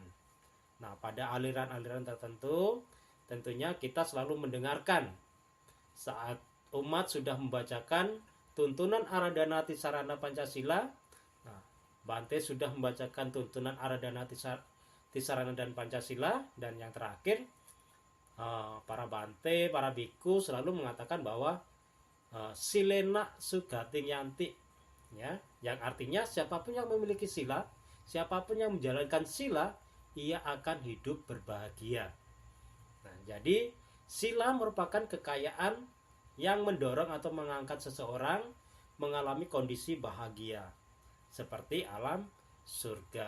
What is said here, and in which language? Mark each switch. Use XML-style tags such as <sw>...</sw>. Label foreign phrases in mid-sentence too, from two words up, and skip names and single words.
<id>Nah, pada aliran-aliran tertentu tentunya kita selalu mendengarkan saat umat sudah membacakan tuntunan Aradhana Tisarana Pancasila. Nah, Bante sudah membacakan tuntunan Aradhana Tisarana dan Pancasila, dan yang terakhir para Bante, para biku selalu mengatakan bahwa</id> <pi>silena sugating yanti,</pi> <id>ya, yang artinya siapapun yang memiliki sila, siapapun yang menjalankan sila, ia akan hidup berbahagia. Nah, jadi sila merupakan kekayaan yang mendorong atau mengangkat seseorang mengalami kondisi bahagia seperti alam surga.</id>